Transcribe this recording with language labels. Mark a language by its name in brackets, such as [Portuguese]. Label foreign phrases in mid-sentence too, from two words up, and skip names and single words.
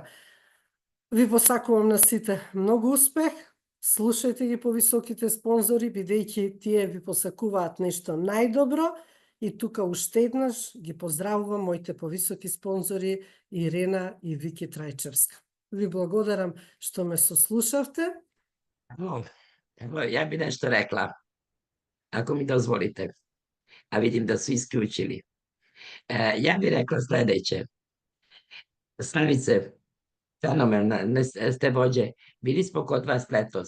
[Macedonian] Ви посакувам на сите многу успех, слушајте ги повисоките спонзори, бидејќи тие ви посакуваат нешто најдобро, и тука уште еднаш ги поздравувам моите повисоки спонзори Ирена и Вики Трајчевска. Ви благодарам што ме сослушавте. [Serbian] Evo, ja bi nešto rekla, ako mi dozvolite, a vidim da su isključili. Ja bi rekla sledeće. Slavice, fenomenalne ste vođe. Bili smo kod vas letos.